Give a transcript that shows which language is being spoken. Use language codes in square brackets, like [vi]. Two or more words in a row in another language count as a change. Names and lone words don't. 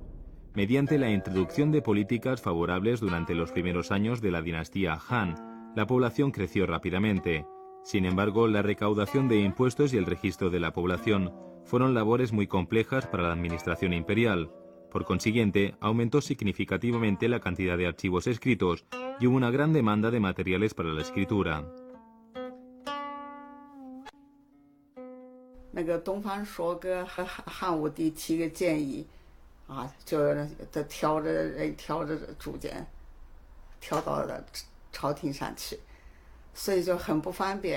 [es] Mediante la introducción de políticas favorables durante los primeros años de la dinastía Han, la población creció rápidamente. Sin embargo, la recaudación de impuestos y el registro de la población fueron labores muy complejas para la administración imperial. Por consiguiente, aumentó significativamente la cantidad de archivos escritos y hubo una gran demanda de materiales para la escritura. [zh] 那个东方朔给汉武帝提个建议，就是他挑着竹简，挑到了朝廷上去，所以就很不方便。